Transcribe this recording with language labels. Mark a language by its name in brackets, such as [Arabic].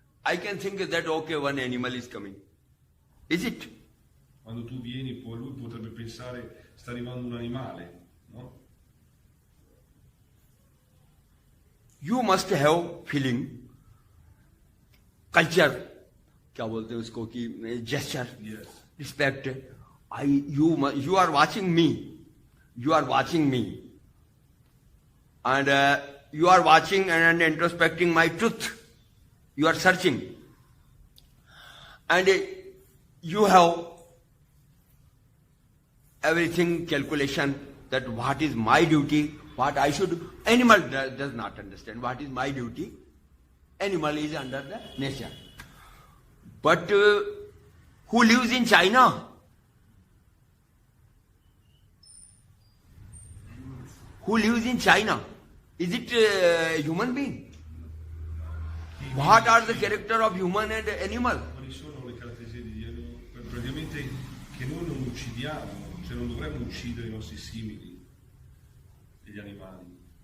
[English] I can think that okay, one animal is coming. Is it? [Italian] Quando tu vieni, poi lui potrebbe pensare sta arrivando un animale, no? [English] You must have feeling, culture. [Hindi] क्या बोलते हैं उसको कि gesture, [English] Yes. respect. You are watching me. You are watching me. And you are watching and introspecting my truth. You are searching. And you have everything calculation that what is my duty, what I should do. Animal does not understand what is my duty. Animal is under the nature. But who lives in China? Who lives in China? Is it a human being? What are the character of human and animal? [Italian] Quali sono le caratteristiche di animali? Praticamente che noi non uccidiamo, cioè non dovremmo uccidere i nostri simili, degli animali.